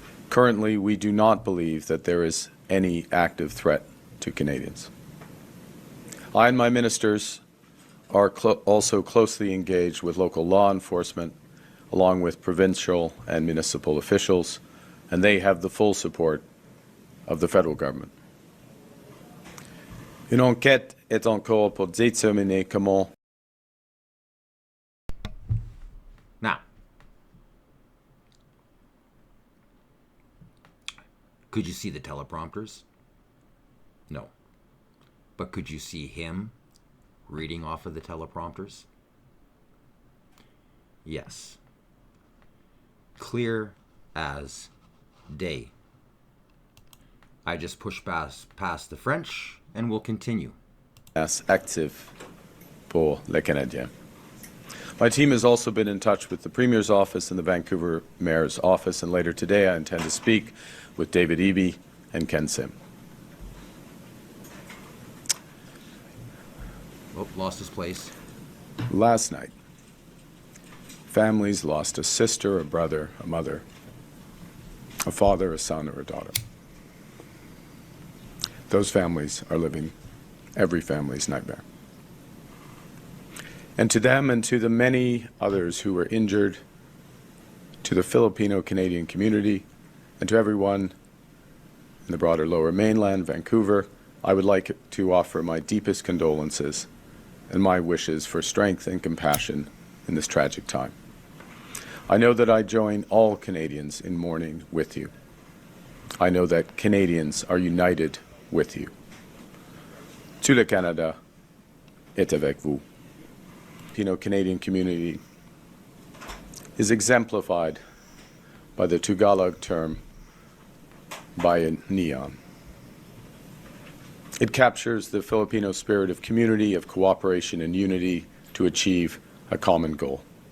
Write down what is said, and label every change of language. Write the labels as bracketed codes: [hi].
[en] Currently, we do not believe that there is any active threat to Canadians. I and my ministers are also closely engaged with local law enforcement, along with provincial and municipal officials, and they have the full support of the federal government. [fr] Une enquête est encore pour déterminer comment. [en] Now, could you see the teleprompters? No. But could you see him reading off of the teleprompters? Yes. Clear as day. I just pushed past the French and we'll continue. [fr] Active pour les Canadiens. [en] My team has also been in touch with the Premier's office and the Vancouver Mayor's office, and later today I intend to speak with David Eby and Ken Sim. Oh, lost his place. Last night, families lost a sister, a brother, a mother, a father, a son, or a daughter. Those families are living every family's nightmare. And to them and to the many others who were injured, to the Filipino-Canadian community, and to everyone in the broader Lower Mainland, Vancouver, I would like to offer my deepest condolences and my wishes for strength and compassion in this tragic time. I know that I join all Canadians in mourning with you. I know that Canadians are united with you. [fr] Tout le Canada est avec vous. [en] Filipino-Canadian community is exemplified by the Tagalog term bayanihan. It captures the Filipino spirit of community, of cooperation and unity to achieve a common goal.